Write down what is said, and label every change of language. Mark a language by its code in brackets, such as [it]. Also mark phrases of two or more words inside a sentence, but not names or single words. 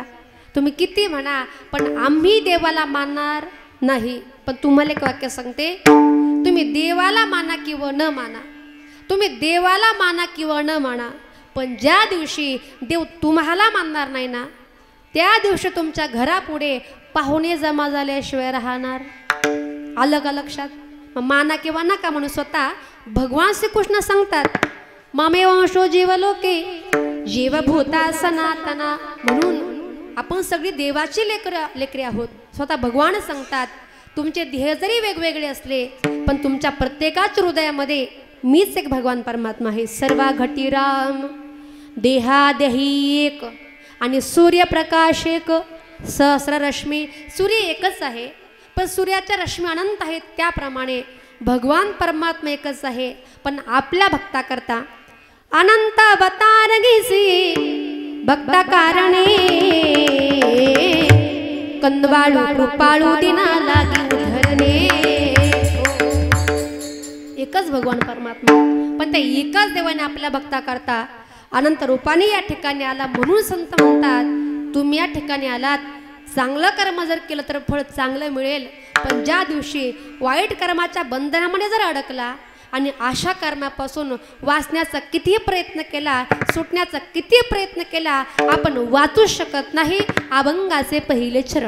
[mr] तुम्ही किती म्हणा पण आम्ही देवाला मानणार नाही पण तुम्हाला एक वाक्य सांगते तुम्ही देवाला माना किंवा न माना तुम्ही देवाला माना किंवा न माना पण ज्या दिवशी देव तुम्हाला मानणार नाही ना त्या दिवशी तुमच्या घरापुढे पाहुणे जमा झाल्याशिवाय राहणार आलं का लक्षात माना किंवा नका म्हणून स्वतः भगवान श्रीकृष्ण सांगतात [sa] मामे वंशो जीवलोके जीवभूता सनातना [mr] म्हणून आपण सगळी देवाची लेकरे आहोत स्वतः भगवान सांगतात तुमचे ध्येय जरी वेगवेगळे असले पण तुमच्या प्रत्येकाच्या हृदयामध्ये मीच एक भगवान परमात्मा आहे सर्वा घटी राम देहादेही एक आणि सूर्यप्रकाश एक सहस्र रश्मी सूर्य एकच आहे पण सूर्याच्या रश्मी अनंत आहेत त्याप्रमाणे भगवान परमात्मा एकच आहे पण आपल्या भक्ता करता अनंत अवतारगिसी भक्ता कारणे कंदवाळू कृपाळू दिना लागी उधरणे एकच भगवान परमात्मा पण त्या एकाच देवाने आपल्या भक्ता करता अनंत रूपाने या ठिकाणी आला म्हणून संत म्हणतात तुम्ही या ठिकाणी आलात चांगलं कर्म जर केलं तर फळ चांगलं मिळेल पण ज्या दिवशी वाईट कर्माच्या बंधनामध्ये जर अडकला आणि अशा कर्मापासून वाचण्याचा किती प्रयत्न केला सुटण्याचा किती प्रयत्न केला आपण वाचू शकत नाही अभंगाचे पहिले चरण